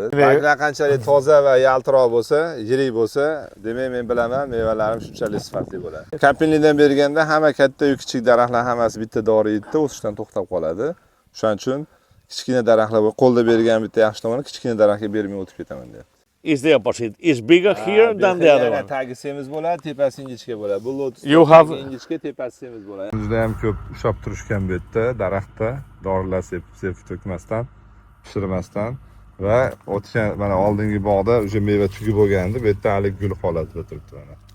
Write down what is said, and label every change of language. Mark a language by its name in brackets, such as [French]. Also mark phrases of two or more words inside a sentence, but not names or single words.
[Uzbek] Barglar qanchalik toza va yaltiroq bo'lsa, yirik bo'lsa, demak men bilaman, mevalarim shunchalik sifatli bo'ladi. Kampinlikdan berganda hamma katta-yu kichik daraxtlar hammasi bitta dori yeydi, o'sishdan to'xtab qoladi. Shuning uchun kichkina daraxtlar qo'lda bergan bitta yaxshi tomoni kichkina daraxtga bermay o'tib ketaman deyapti. [English] Is the opposite. It's bigger here than the other one. [Uzbek] Tagi semiz bo'ladi, tepasi ingichka bo'ladi. Bu lotus ingichka, tepasi semiz bo'ladi. Juda ham ko'p ushlab turishgan bu yerda daraxtda dorilar sepib to'kmasdan, pishirmasdan va o'tgan mana oldingi bog'da o'sha meva tugib bo'lgandi, bu yerda hali gul holatida turibdi mana.